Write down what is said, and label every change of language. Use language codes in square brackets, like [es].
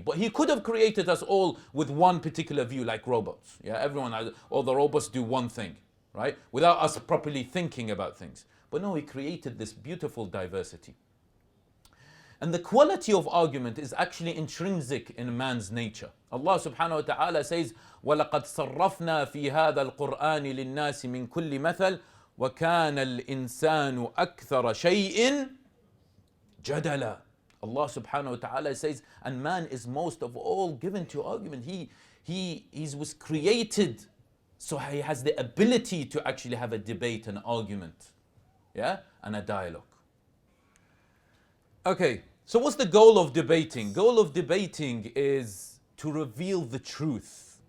[en] But He could have created us all with one particular view, like robots. Yeah, all the robots do one thing, right? Without us properly thinking about things. But no, He created this beautiful diversity. And the quality of argument is actually intrinsic in man's nature. Allah subhanahu wa ta'ala says, [ar] وَلَقَدْ صَرَّفْنَا فِي هَذَا الْقُرْآنِ لِلنَّاسِ مِنْ كُلِّ مَثَلٍ وَكَانَ الْإِنسَانُ أَكْثَرَ شَيْءٍ جَدَلًا. [en] Allah subhanahu wa ta'ala says, and man is most of all given to argument. He was created, so he has the ability to actually have a debate, an argument, yeah, and a dialogue. Okay, so what's the goal of debating? Goal of debating is to reveal the truth.